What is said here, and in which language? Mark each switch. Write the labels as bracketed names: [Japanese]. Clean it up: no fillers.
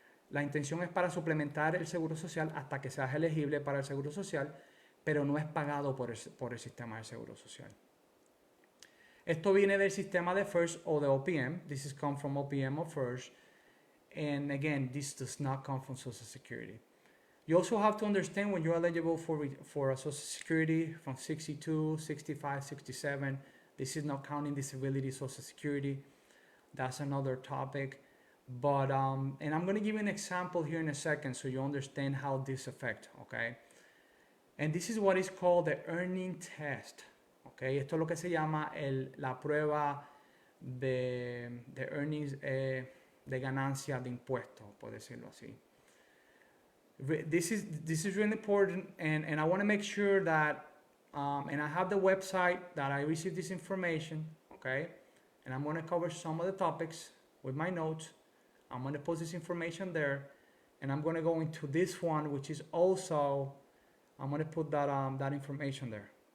[Spanish] La intención es para suplementar el seguro social hasta que seas elegible para el seguro social, pero no es pagado por el sistema de seguro social. Esto viene del sistema de FERS o de OPM. [English] This is come from OPM or FERS. And again, this does not come from Social Security. You also have to understand when you're eligible for a Social Security from 62, 65, 67. This is not counting disability Social Security. That's another topic. But, and I'm going to give you an example here in a second so you understand how this affects, okay? And this is what is called the earning test. [Spanish] Okay, esto es lo que se llama la prueba de earnings, de ganancia de impuestos, por decirlo así. [English] This is really important, and I want to make sure that, and I have the website that I received this information, okay? And I'm going to cover some of the topics with my notes. I'm going to post this information there, and I'm going to go into this one, which is also, I'm going to put that information there.